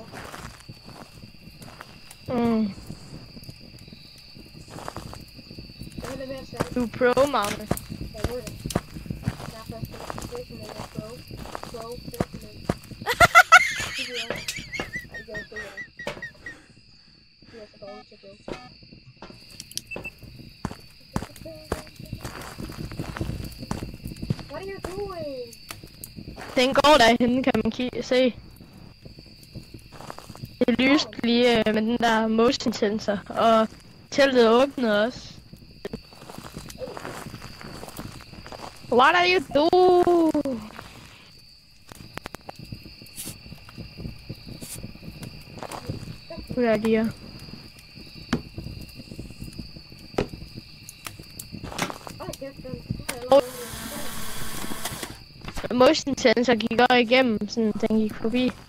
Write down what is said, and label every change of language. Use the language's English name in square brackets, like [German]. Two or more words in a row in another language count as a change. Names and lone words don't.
[Danish] Du er pro, Magne. Jeg ved det. Jeg er først professionel og pro. Professionel. Det gør jeg. Det gør jeg. Det er så dårligt til at gøre. [English] What are you doing? [Danish] Den går derhen, kan man se. Det er lyst lige med den der [English] motion sensor, [Danish] og teltet åbner også. [English] What are you doing? [Danish] Hvor er de her? [English] Motion sensor [Danish] gik også igennem, sådan den gik forbi.